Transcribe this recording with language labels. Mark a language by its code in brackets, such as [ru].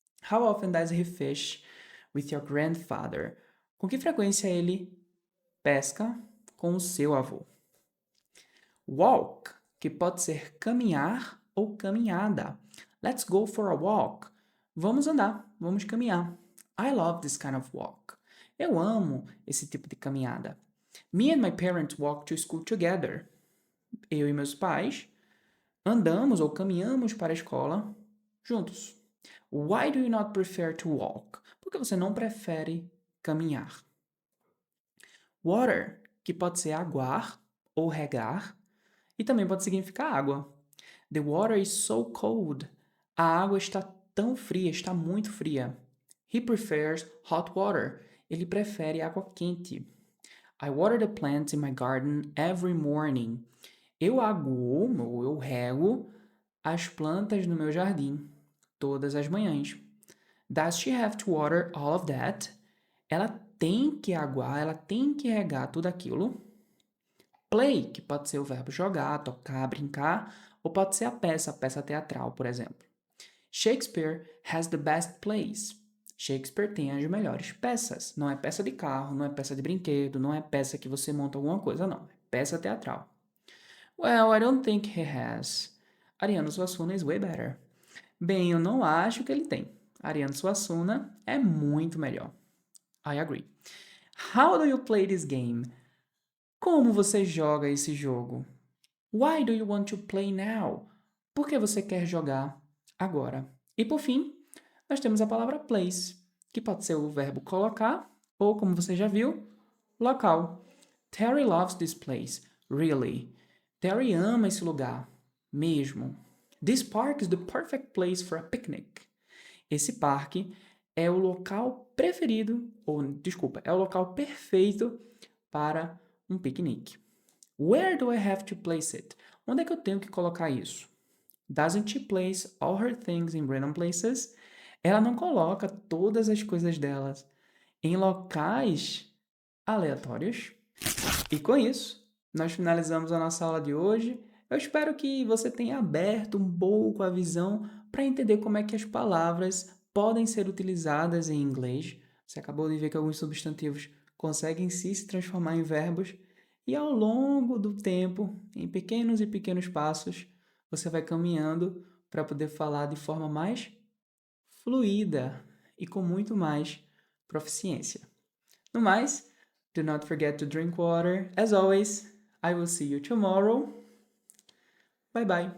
[en] How often does he fish with your grandfather? [pt] Com que frequência ele pesca com o seu avô? Walk, que pode ser caminhar ou caminhada. [en] Let's go for a walk. [pt] Vamos andar, vamos caminhar. [en] I love this kind of walk. [pt] Eu amo esse tipo de caminhada. [en] Me and my parents walk to school together. [pt] Eu e meus pais andamos ou caminhamos para a escola juntos. [en] Why do you not prefer to walk? [pt] Por que você não prefere caminhar? Water, que pode ser aguar ou regar, e também pode significar água. [en] The water is so cold. [pt] A água está tão fria, está muito fria. [en] He prefers hot water. [pt] Ele prefere água quente. [en] I water the plants in my garden every morning. [pt] Eu aguo, ou eu rego, as plantas no meu jardim todas as manhãs. [en] Does she have to water all of that? [pt] Ela tem que aguar, ela tem que regar tudo aquilo. Play, que pode ser o verbo jogar, tocar, brincar, ou pode ser a peça teatral, por exemplo. [en] Shakespeare has the best plays. [pt] Shakespeare tem as melhores peças. Não é peça de carro, não é peça de brinquedo, não é peça que você monta alguma coisa, não. É peça teatral. [en] Well, I don't think he has. Ariano Suassuna is way better. [pt] Bem, eu não acho que ele tem. Ariano Suassuna é muito melhor. [en] I agree. How do you play this game? [pt] Como você joga esse jogo? [en] Why do you want to play now? [pt] Por que você quer jogar agora? E por fim, nós temos a palavra place, que pode ser o verbo colocar ou, como você já viu, local. [en] Terry loves this place. Really. [pt] Terry ama esse lugar. Mesmo. [en] This park is the perfect place for a picnic. [pt] Esse parque é o local preferido, ou desculpa, é o local perfeito para um piquenique. [en] Where do I have to place it? [pt] Onde é que eu tenho que colocar isso? [en] Doesn't she place all her things in random places? [pt] Ela não coloca todas as coisas delas em locais aleatórios. E com isso, nós finalizamos a nossa aula de hoje. Eu espero que você tenha aberto um pouco a visão para entender como é que as palavras podem ser utilizadas em inglês. Você acabou de ver que alguns substantivos conseguem sim se transformar em verbos. E ao longo do tempo, em pequenos e pequenos passos, você vai caminhando para poder falar de forma mais fluida e com muito mais proficiência. No mais, [en] do not forget to drink water. As always, I will see you tomorrow. Bye bye.